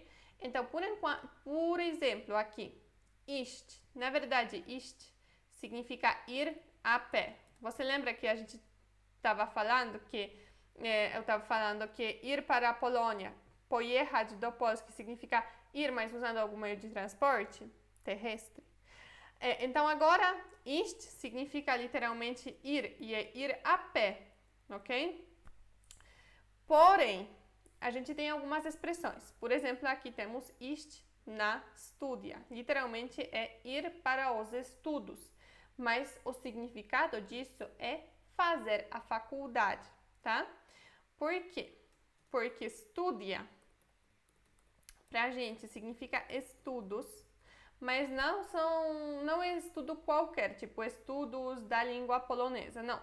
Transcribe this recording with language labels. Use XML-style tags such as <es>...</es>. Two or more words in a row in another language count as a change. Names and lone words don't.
<pt>Então, por exemplo, aqui, iść, na verdade, iść significa ir a pé. Você lembra que a gente estava falando que eu estava falando que ir para a Polônia,</pt> <pl>pojechać do Polski,</pl> <pt>significa ir, mas usando algum meio de transporte terrestre. Então agora, iść significa literalmente ir, e é ir a pé, ok? Porém, a gente tem algumas expressões. Por exemplo, aqui temos</pt> <pl>iść na studia.</pl> <pt>Literalmente é ir para os estudos. Mas o significado disso é fazer a faculdade, tá? Por quê? Porque studia, pra gente, significa estudos, mas não é estudo qualquer, tipo estudos da língua polonesa, não.</pt>